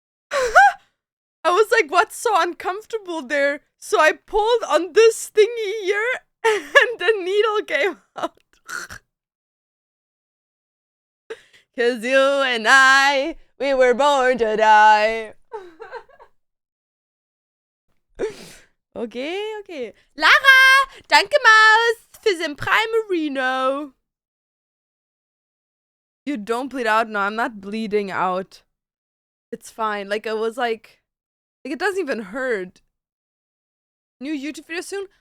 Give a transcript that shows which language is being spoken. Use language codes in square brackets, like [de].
[en] I was like, what's so uncomfortable there? So I pulled on this thingy here and the needle came out. Cause you and I, we were born to die. Okay, okay. [de] Lara, danke Maus für den Primarino. [en] You don't bleed out? No, I'm not bleeding out. It's fine. Like, it was like Like, it doesn't even hurt. New YouTube video soon?